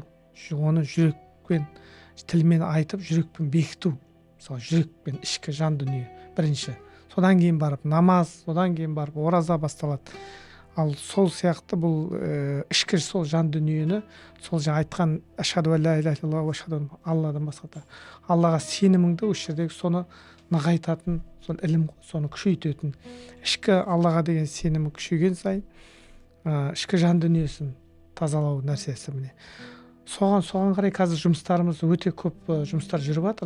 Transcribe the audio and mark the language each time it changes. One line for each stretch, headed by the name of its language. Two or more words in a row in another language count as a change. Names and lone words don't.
Kazakh: Оны жүрекпен, тілмен айтып, жүрекпен бекіту. Мысалы жүрекпен ішкі жан дүние бірінші. Содан кейін барып намаз, содан кейін барып ораза басталады. Ал сол сияқты бұл ішкі сол жан дүниені сол жаңа айтқан
Arabic: أشهد أن لا إله إلا الله وأشهد أن
Kazakh: Алладан басқа Аллаға сеніміңді осы жердегі соны нығайтатын, сол ілім, соны күшейтетін. Ішкі Аллаға деген сенімі күшейген сайын ішкі жан дүниесін тазалау нәрсесі міне. Соған қарай қазір жұмыстарымыз өте көп жұмыстар жүріп жатыр.